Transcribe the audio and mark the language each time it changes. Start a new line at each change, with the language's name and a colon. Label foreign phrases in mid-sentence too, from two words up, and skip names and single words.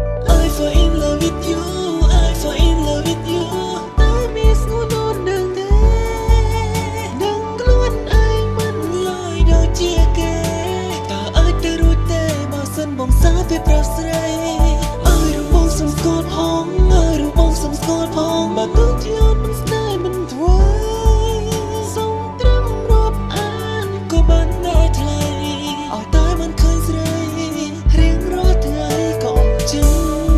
English: I fall in love with you, I fall in love with you
Khmer: តើមានស្ងួនអូនដឹងទេ? ដឹងខ្លួនឯងមិនឡើយដូចជាគេ តើអាចទៅរួចទេ? បើសិនបងសើពេលប្រាប់ស្រី ឲ្យរូបបងសុំស្គាល់ផង ឲ្យរូបបងសុំស្គាល់ផង បើទោះជាអូនមិនស្នេហ៍មិនធ្វើ សុំត្រឹមរាប់អានក៏បានតែថ្លៃ ឲ្យតែបានឃើញស្រី រៀងរាល់ថ្ងៃក៏អស់ចិត្ត។